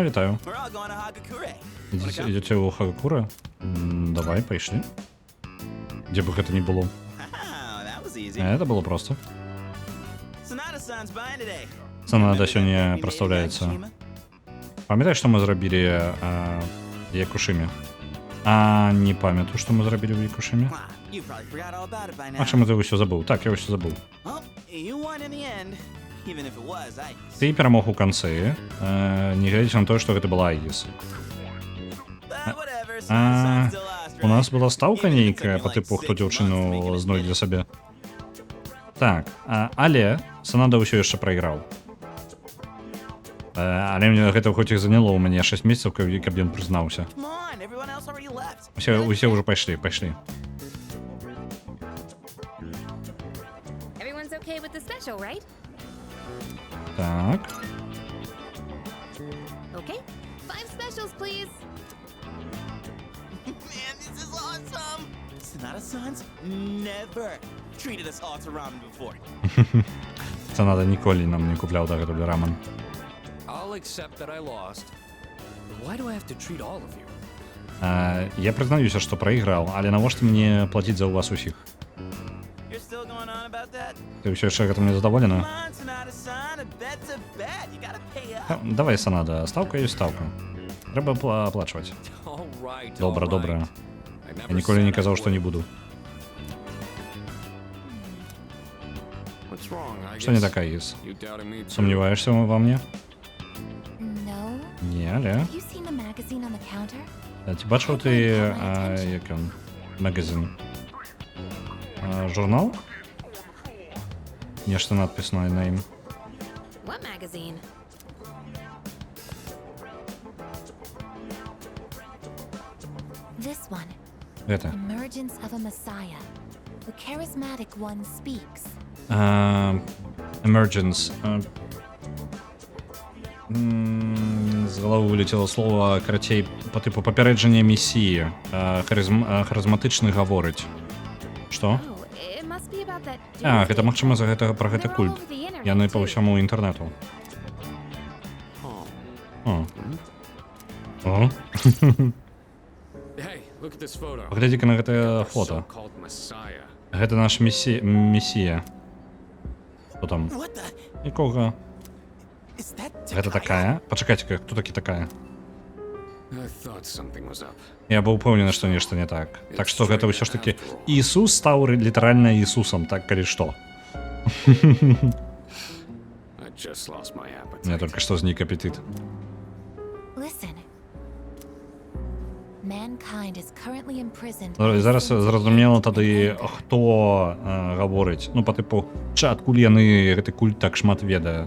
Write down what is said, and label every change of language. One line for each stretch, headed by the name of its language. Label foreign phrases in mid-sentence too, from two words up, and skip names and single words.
Belarusian: Вітаю.
English: We're all going to Hagakure. Wanna come?
Belarusian: Ідзеце ў Хагакура? Давай, пайшлі. Дзе бы гэта ні было.
English: Wow, that was easy.
Russian: Это было просто.
English: Sonata-san's buying today.
Belarusian: Санада
English: Remember that
Belarusian: сёння
English: we made in
Belarusian: прадстаўляецца.
English: Yakushima?
Belarusian: Памятаеш, што мы зрабілі Якушыме? Не памятаю, што мы зрабілі ў Якушыме.
English: Wow, you probably forgot all about it by now.
Belarusian: А чаму ты ўсё забыў? Так, я ўсё забыў.
English: Well, you won in the end, even if it was Ice.
Belarusian: Ты перамог у канцы, не глядзячы на тое, што гэта была Айгіс.
English: But whatever,
Belarusian: А,
English: Sonata-san still lost,
Belarusian: У нас
English: right?
Belarusian: была стаўка
English: Even if it
Belarusian: нейкая
English: took me
Belarusian: па
English: like тыпу, 6
Belarusian: хто
English: months to make
Belarusian: дзяўчыну
English: it
Belarusian: знойдзе сабе. Так, але Санада ўсё яшчэ прайграў. Але мне гэта хоць і заняло ў мяне 6 месяцаў, каб ён прызнаўся.
English: Come on, everyone else already left.
Belarusian: Усе ўжо пайшлі.
English: Everyone's okay with the special, right?
Belarusian: Так.
English: Okay. 5 specials, please. Man, this is awesome! Sonata-san's never treated us all to ramen before.
Belarusian: Просто надо ніколі нам не купляў дагэтуль раман.
English: I'll accept that I lost. But why do I have to treat all of you?
Belarusian: Я прызнаюся, што прайграў, але навошта мне плаціць за ў вас усіх?
English: You're still going on about that?
Belarusian: Ты ўсё яшчэ гэтым не задаволена?
English: Come on, Sonata-san, a bet's a bet. You gotta pay up.
Belarusian: Давай, Санада, стаўка ёсць стаўка. Трэба аплачваць.
English: All right.
Belarusian: Добра,
English: all right.
Belarusian: добра.
English: I never
Belarusian: Я ніколі не
English: said I
Belarusian: казаў, што не
English: would.
Belarusian: буду.
English: What's wrong? I
Belarusian: Што не
English: guess
Belarusian: такая Іс?
English: you doubting me too?
Belarusian: Сумніваешся ва мне?
English: No?
Belarusian: Не, але.
English: Have you seen the magazine on the counter?
Belarusian: Ці бачыў ты, як ён, магазин? Журнал? Нешта надпісна на ім.
English: What magazine? This one.
Belarusian: Гэта.
English: Emergence of a Messiah. The charismatic one speaks. Emergence.
Russian: З головы вылетело слово,
Belarusian: карацей,
Russian: по типу
Belarusian: папярэджання месіі. Харызматычны гаворыць. Што?
English: Oh, it must be about that
Belarusian: Гэта магчыма за гэта пра гэты культ. Яны па ўсяму інтэрнэту. О. О.
English: Hey, look at this photo.
Belarusian: Паглядзі-ка на гэтае фото.
English: So-called Messiah.
Belarusian: Гэта наш месія. Што там?
English: What the?
Belarusian: Нікога.
English: Is that
Belarusian: Гэта
English: Takaya?
Belarusian: такая? Пачакайце-ка, хто такі такая?
English: I thought something was up.
Belarusian: Я быў упэўнены, што нешта не так. Так што гэта ўсё ж такі Ісус стаў літаральна Ісусам, так калі што.
English: I just lost my appetite.
Belarusian: Мне толькі што знік апетыт.
English: Listen. Mankind is currently imprisoned.
Belarusian: Зараз зразумела тады, хто гаворыць. Ну, па тыпу, адкуль яны гэты культ так шмат ведае.